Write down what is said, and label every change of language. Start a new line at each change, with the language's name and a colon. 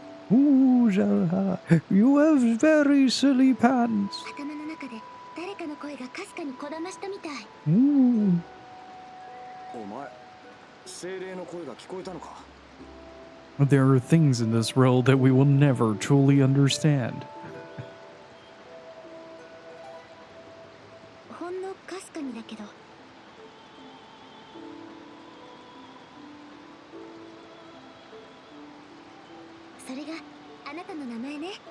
English: Ooh, Zara, you have very silly pants.
Japanese: 頭の中で誰かの声がかすかにこだましたみたい。お前、精霊の声が聞こえたのか？
English: There are things in this world that we will never truly understand.
Japanese: ほんのかすかにだけど。それがあなたの名前ね。